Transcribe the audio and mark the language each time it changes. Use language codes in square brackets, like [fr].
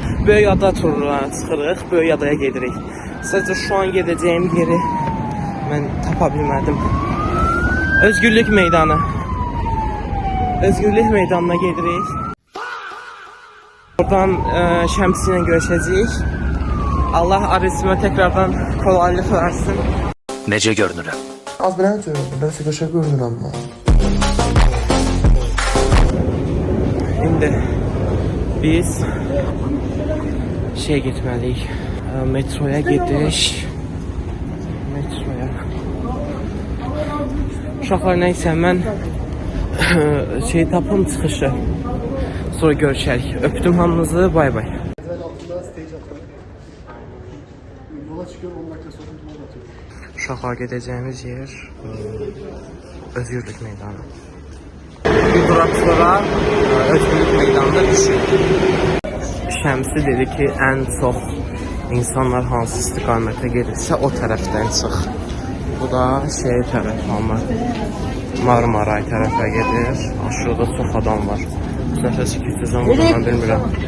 [az] Böyük ada turuna çıxırıq, böyük adaya gedirik. Sadəcə [tr] şu an [az] gedəcəyim yeri mən tapa bilmədim. Özgürlük meydanı. Özgürlük meydanına gedirik. Oradan Şəmsi ilə görüşəcəyik. [tr] Allah arzuma tekrardan kolaylık versin. [az] Necə görünürəm? Az biraz kaşa görünürəm mən. [tr] Şimdi biz gitmeliyik. Metroya gidiş. Metroya. [az] Uşaqlar neyse mən tapım çıxışı. Sonra görüşərik. Öptüm hamınızı. Bay bay. Uşaqlar gedəcəyimiz yer Özgürlük meydanı. Bir durak sonra Özgürlük meydanında düşür. Şəmsi dedi ki ən çox insanlar hansı istiqamətə gedirsə o tərəfdən çıx. Bu da tərəf ama Marmaray tərəfə gedir. Aşağıda çox adam var. Nəfəsi keçəcəm buradan bilmirəm.